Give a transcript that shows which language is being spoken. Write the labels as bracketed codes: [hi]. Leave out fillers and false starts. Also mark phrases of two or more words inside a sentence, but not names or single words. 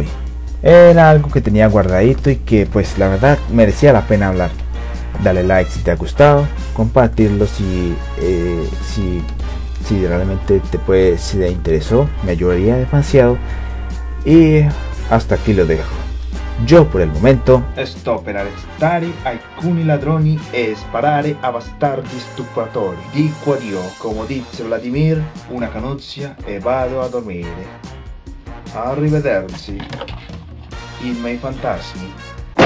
[es] Era algo que tenía guardadito y que pues la verdad merecía la pena hablar. Dale like si te ha gustado, compartirlo si realmente si te interesó, me ayudaría demasiado. Y hasta aquí lo dejo. [it] Io per il momento sto per arrestare alcuni ladroni e sparare a bastardi stupratori. Dico addio, come dice Vladimir, una canuzia e vado a dormire. Arrivederci, i miei fantasmi.